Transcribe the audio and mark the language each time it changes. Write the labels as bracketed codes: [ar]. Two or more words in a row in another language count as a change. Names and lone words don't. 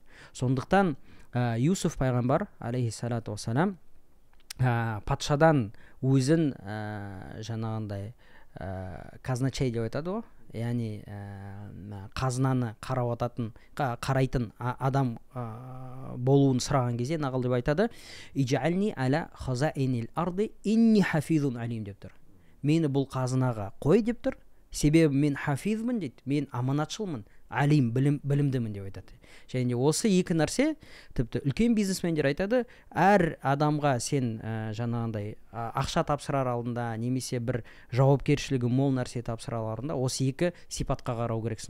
[kk] Сондықтан Юсуф пайғамбар [ar] عليه الصلاة والسلام [kk] патшадан өзін жаңағындай казначей деп айтады ғой, яғни қазынаны қарайтын адам болуын сұраған кезде нағыл деп айтады: [ar] "اجعلني على خزائن الأرض إني حفيظ عليم" [kk] деп тұр. Мені бұл қазынаға қой деп тұр. Себебі мен хафизмын дейді, мен аманатшылмын, алим, білімдімін деп айтады. Және осы екі нәрсе, тіпті үлкен бизнесмендер айтады, әр адамға сен жаңағындай ақша тапсырар алдында немесе бір жауапкершілігі мол нәрсе тапсырар алдында осы екі сипатқа қарау керексің.